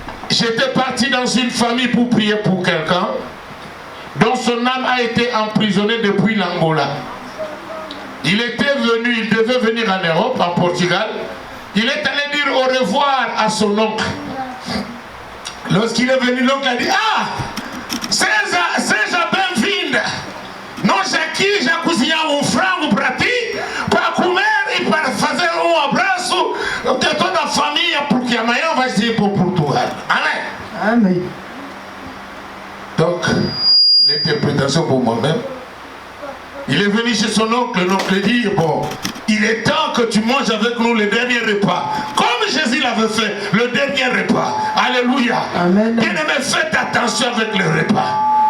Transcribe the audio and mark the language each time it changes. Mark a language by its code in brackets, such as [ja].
[fr] J'étais parti dans une famille pour prier pour quelqu'un dont son âme a été emprisonnée depuis l'Angola. Il était venu, il devait venir en Europe, en Portugal. Il est allé dire au revoir à son oncle. Lorsqu'il est venu, l'oncle a dit, ah, [pt] seja bem-vinda. Nós aqui já cozinhamos frango para ti, para comer e para fazer abraço de toda a família, porque amanhã vai ir para Portugal. [fr] Amen. Amen. Donc, l'interprétation pour moi-même. Il est venu chez son oncle, l'oncle dit, bon, il est temps que tu manges avec nous le dernier repas. Comme Jésus l'avait fait, le dernier repas. Alléluia. Amen. Bien-aimé, faites attention avec le repas.